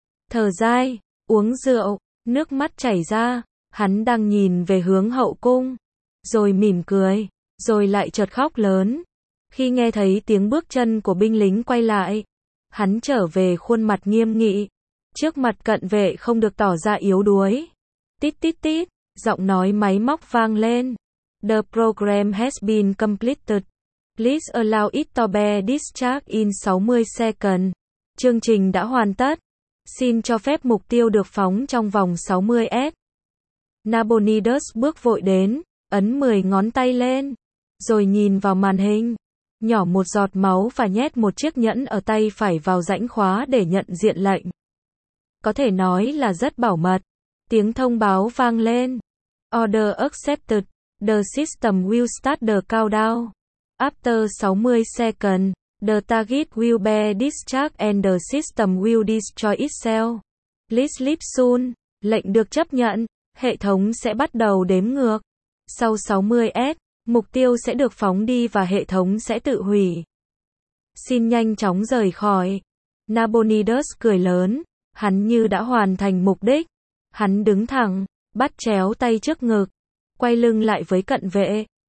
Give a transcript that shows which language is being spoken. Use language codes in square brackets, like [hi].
[vi] Thở dài, uống rượu, nước mắt chảy ra, hắn đang nhìn về hướng hậu cung, rồi mỉm cười, rồi lại chợt khóc lớn. Khi nghe thấy tiếng bước chân của binh lính quay lại, hắn trở về khuôn mặt nghiêm nghị, trước mặt cận vệ không được tỏ ra yếu đuối. Tít tít tít, giọng nói máy móc vang lên. [en] The program has been completed. Please allow it to be discharged in 60 seconds. [vi] Chương trình đã hoàn tất. Xin cho phép mục tiêu được phóng trong vòng 60 s. Nabonidus bước vội đến, ấn 10 ngón tay lên, rồi nhìn vào màn hình. Nhỏ một giọt máu và nhét một chiếc nhẫn ở tay phải vào rãnh khóa để nhận diện lệnh. Có thể nói là rất bảo mật. Tiếng thông báo vang lên. [en] Order accepted. The system will start the countdown. After 60 seconds, the target will be discharged and the system will destroy itself. Please leave soon. [vi] Lệnh được chấp nhận. Hệ thống sẽ bắt đầu đếm ngược. Sau 60 s, mục tiêu sẽ được phóng đi và hệ thống sẽ tự hủy. Xin nhanh chóng rời khỏi. Nabonidus cười lớn. Hắn như đã hoàn thành mục đích. Hắn đứng thẳng, bắt chéo tay trước ngực, quay lưng lại với cận vệ.